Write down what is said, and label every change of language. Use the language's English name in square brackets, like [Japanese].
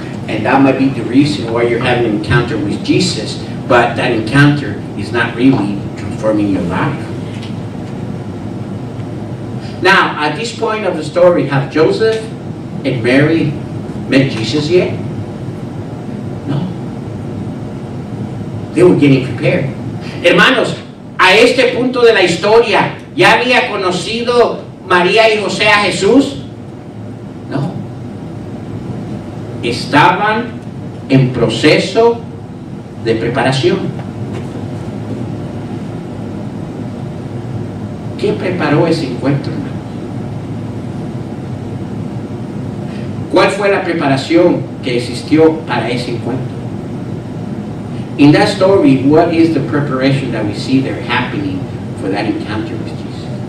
[English] And that might be the reason why you're having an encounter with Jesus, but that encounter is not really transforming your life. Now, at this point of the story, have Joseph and Mary met Jesus yet? No. They were getting prepared. [Spanish] Hermanos, a este punto de la historia, ¿ya había conocido María y José a Jesús? No. Estaban en proceso de preparación. ¿Qué preparó ese encuentro, hermano? ¿Cuál fue la preparación que existió para ese encuentro? [English] In that story, what is the preparation that we see there happening for that encounter with Jesus?